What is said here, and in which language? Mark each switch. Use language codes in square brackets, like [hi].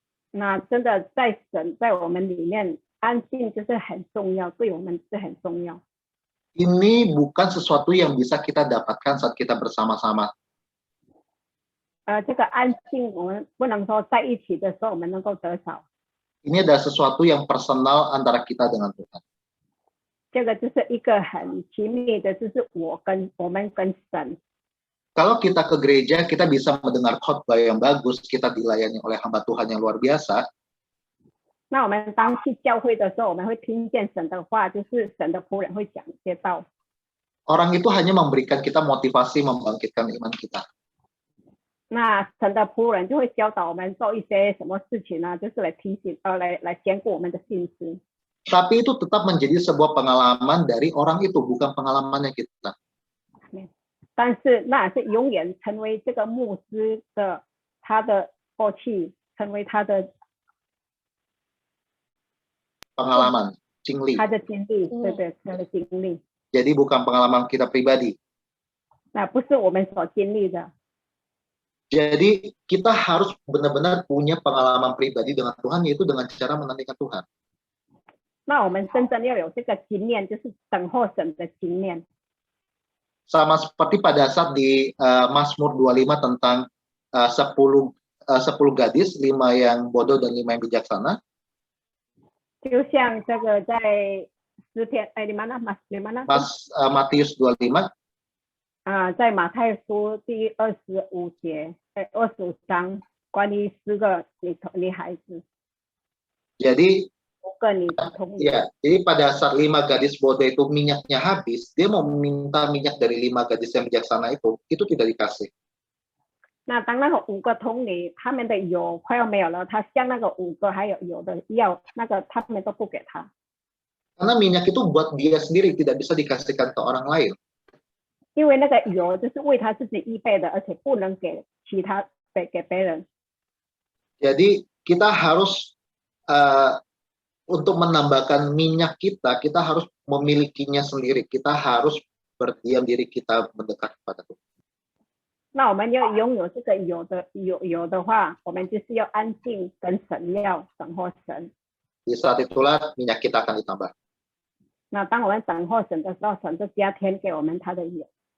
[zh] 那真的在神在我们里面安静就是很重要，对我们是很重要。 [id] Ini bukan sesuatu yang bisa kita dapatkan saat kita bersama-sama. [zh] 这个安静我们不能说在一起的时候我们能够得着， [id] Ini adalah sesuatu yang personal antara kita dengan Tuhan. [zh] 这个就是一个很亲密的，就是我们跟神。 [id] Kalau kita ke gereja, kita bisa mendengar khotbah yang bagus, kita dilayani oleh hamba Tuhan yang luar biasa. [zh] 那我们当去教会的时候，我们会听见神的话，就是神的仆人会讲一些道。 [id] Orang itu hanya memberikan kita motivasi membangkitkan iman kita. [zh] 那神的仆人就会教导我们做一些什么事情呢？就是来提醒来坚固我们的信心。 [id] Tapi itu tetap menjadi sebuah pengalaman dari orang itu, bukan pengalamannya kita. [zh] 但是那是永远成为这个牧师的他的过去，成为他的 [id] Pengalaman, cingli. [zh] 他的经历，对对，他的经历。 [id] Jadi bukan pengalaman kita pribadi. [zh] 那不是我们所经历的。 [id] Jadi kita harus benar-benar punya pengalaman pribadi dengan Tuhan, yaitu dengan cara menantikan Tuhan. [zh] 那我们真正要有这个经验，就是等候神的经验。 [id] Sama seperti pada saat di Mazmur 25 tentang 10 gadis, 5 yang bodoh dan 5 yang bijaksana. [zh] 就像这个在诗篇 [id] di mana Matius 25. [zh] 在马太书第25章，关于10个女孩子。 [id] Jadi [zh] 5个女童。 [id] ya, jadi pada saat 5 gadis bodoh itu minyaknya habis, dia mau minta minyak dari 5 gadis yang bijaksana itu tidak dikasih. [zh] 那当那个5个童女他们的油快要没有了，他向那个5个还有油的要，那个他们都不给他。 [id] Karena minyak itu buat dia sendiri, tidak bisa dikasihkan ke orang lain. [zh] 因为那个油就是为他自己预备的，而且不能给其他给别人。 [id] Jadi kita harus untuk menambahkan minyak kita, kita harus memilikinya sendiri. Kita harus berdiam diri, kita mendekat kepada Tuhan. [zh] 那我们要拥有这个油的话，我们就是要安静跟神要等候神。 [id] Di saat itulah minyak kita akan ditambah. [zh] 那当我们等候神的时候，神就加添给我们他的油。